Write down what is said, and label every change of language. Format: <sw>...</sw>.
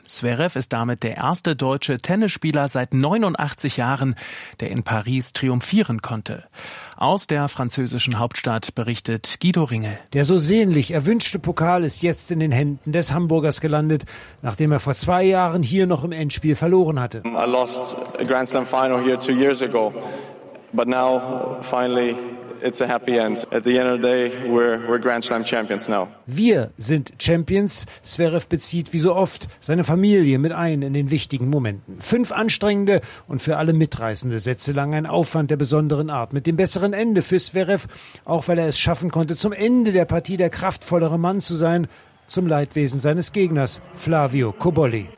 <de>Zverev ist damit der erste deutsche Tennisspieler seit 89 Jahren, der in Paris triumphieren konnte. Aus der französischen Hauptstadt berichtet Guido Ringel. Der so sehnlich erwünschte Pokal ist jetzt in den Händen des Hamburgers gelandet, nachdem er vor 2 Jahren hier noch im Endspiel verloren hatte.</de> <en>I lost a Grand Slam final here 2 years ago, but now finally it's a happy end. At the end of the day, we're Grand Slam champions now.</en> <de>Wir sind Champions. Zverev bezieht wie so oft seine Familie mit ein in den wichtigen Momenten. 5 anstrengende und für alle mitreißende Sätze lang ein Aufwand der besonderen Art. Mit dem besseren Ende für Zverev, auch weil er es schaffen konnte, zum Ende der Partie der kraftvollere Mann zu sein, zum Leidwesen seines Gegners Flavio Cobolli.</de>